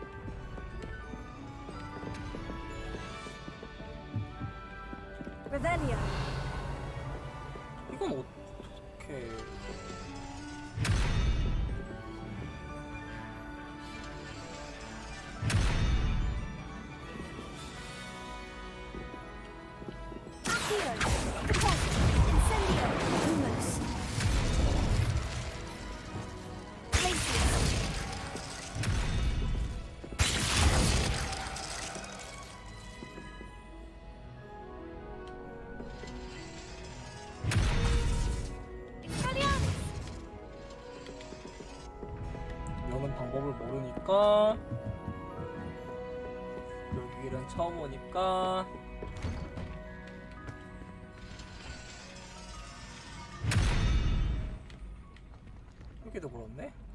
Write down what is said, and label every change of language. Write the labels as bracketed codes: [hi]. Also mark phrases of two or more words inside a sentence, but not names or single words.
[en] Revelio. [ko] 이건 어떻게? [en] Accio. Deposit. Incendio. Lumos. Glacius. [ko] 여는 방법을 모르니까 여기는 처음 오니까 여기도 그렇네.